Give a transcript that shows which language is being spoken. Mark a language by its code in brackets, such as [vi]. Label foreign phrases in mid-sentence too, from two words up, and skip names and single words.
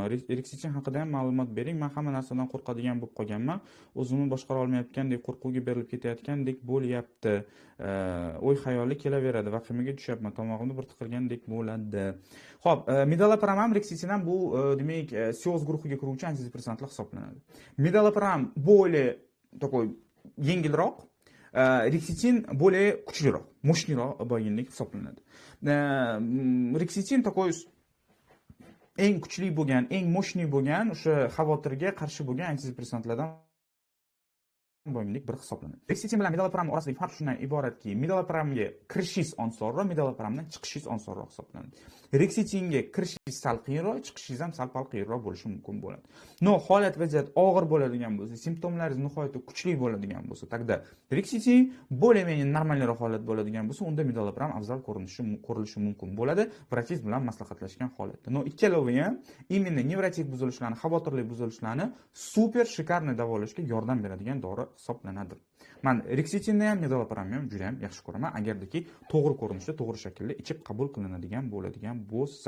[uz] Reksitin haqida ham ma'lumot bering. Men hamma narsadan qo'rqadigan bo'lib qolganman. O'zimni boshqara olmayotgandek, qo'rquvga berilib ketayotgandek bo'lyapti. O'y-xayolli kelaveradi, vahimaga tushyapman, tomog'imni bir tiqilgandek bo'ladi. Xo'p, medalopram ham reksitin ham bu demak, sioz guruhiga kiruvchi antidepressantlar hisoblanadi. Medalopram [ru] более такой [uz] yengilroq, Reksitin более kuchliroq, mощныйroq bo'lganlik hisoblanadi. Reksitin такой eng kuchli bo'lgan, eng mощный bo'lgan, o'sha xavotirga qarshi bo'lgan antidepressantlardan bo'lganlik bir hisoblanadi. Reksitin bilan medalopram orasidagi farq shundan iboratki, medalopramga kirishingiz osonroq, medalopramdan chiqishingiz osonroq hisoblanadi. Reksitinga kirishingiz sal qiyinroq, chiqishingiz ham sal qiyinroq bo'lishi mumkin bo'ladi. No, holat vaziyat og'ir bo'ladigan bo'lsa, simptomlaringiz nihoyatda kuchli bo'ladigan bo'lsa, taqda reksitin более-менее normalroq holat bo'ladigan bo'lsa, unda medalopram afzal ko'rilishi mumkin bo'ladi, vrachingiz bilan maslahatlashgan holatda. No, ikkalovi ham imенно nevrotik buzilishlarni, xavotirli buzilishlarni super shikarni davolashga yordam beradigan dori hisoblanadi. Men Rexitinni ham developerni ham juda ham yaxshi ko'raman, agardaki to'g'ri ko'rinishda, to'g'ri shaklda ichib qabul qilinadigan bo'ladigan bo'lsa.